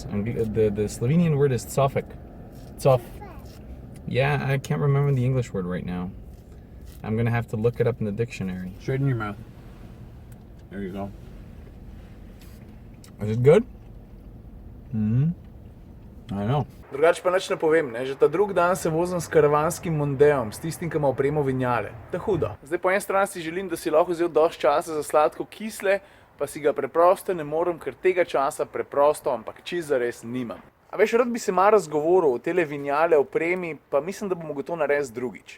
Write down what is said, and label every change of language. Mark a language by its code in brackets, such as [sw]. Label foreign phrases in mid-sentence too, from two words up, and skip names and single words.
[en] The Slovenian word is cofek. Cof. Yeah, I can't remember the English word right now. I'm gonna have to look it up in the dictionary. Straighten your mouth. There you go. Is it good? I know. [sl] Drugač pa nič ne povem, ne? Že ta drug dan se vozim s karavanskim Mondeom, s tistim, ki ima opremo vinjale. To je hudo. Zdaj po eni strani si želim, da si lahko vzel dosti časa za sladko kisle, pa si ga preprosto ne morem, ker tega časa preprosto, ampak čisto zares nimam. A veš, rad bi se malo razgovoril o tele vinjale opremi, pa mislim, da bomo gotovo narediti drugič.